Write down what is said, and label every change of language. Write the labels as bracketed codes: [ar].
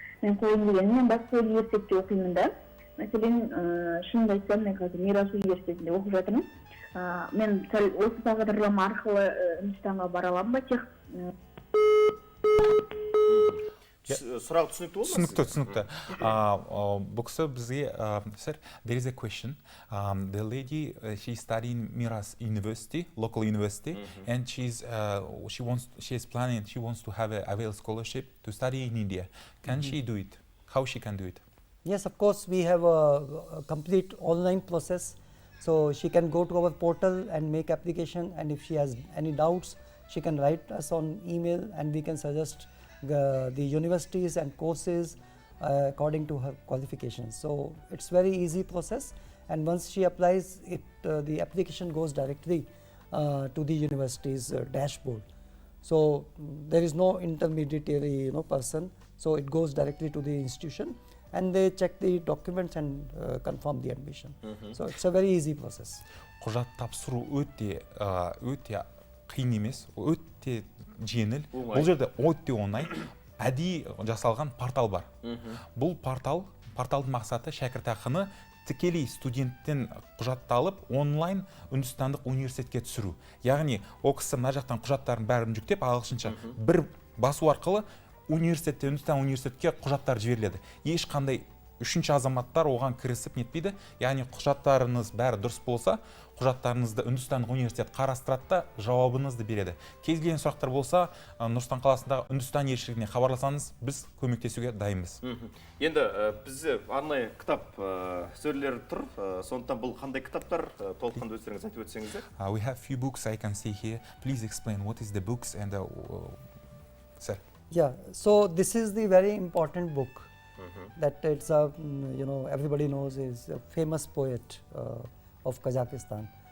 [kk] Мен қойын дегенім, мен басқа университетте оқимын да. Мәселен, шынымды айтсам, мен қазір Мирас университетінде оқып жатырмын. Мен осы бағдарлама арқылы Үндістанға бара аламын ба? Сұрақ түсінікті болды ма? Түсінікті. Бұл кісі бізге, [en] sir, there is a question. The lady, she's studying Miras University, local university, and she wants to have a available scholarship to study in India. Can she do it? How she can do it? Yes, of course, we have a complete online process. So she can go to our portal and make application, and if she has any doubts, she can write us on email, and we can suggest the universities and courses according to her qualifications. So it's very easy process, and once she applies it, the application goes directly to the university's dashboard. So there is no intermediary person, so it goes directly to the institution, and they check the documents and confirm the admission. So it's a very easy process. [kk] Құжат тапсыру өте қиын емес, өте жеңіл. Бұл жерде өте оңай, әдейі жасалған портал бар. Бұл порталдың мақсаты шәкіртақыны тікелей студенттен құжатты алып онлайн үндістандық университетке түсіру. Яғни ол кісі мына жақтан құжаттарын бәрін жүктеп ағылшынша бір басу арқылы Үндістан университетке құжаттар жіберіледі. Ешқандай үшінші азаматтар оған кірісіп нетпейді. Яғни құжаттарыңыз бәрі дұрыс болса, құжаттарыңызды Үндістандық университет қарастырады да жауабыңызды береді. Кез келген сұрақтар болса, Нұр-Сұлтан қаласындағы Үндістан елшілігіне хабарласаңыз, біз көмектесуге дайынбыз. Енді бізде арнайы кітап сөйлер тұр. Сондықтан бұл қандай кітаптар? Толыққанды өздеріңіз айтып өтсеңіздер. [en] We have few books I can see here. Please explain what is the books and sir. Yeah, so this is the very important book that it's a, everybody knows is a famous poet of Kazakhstan.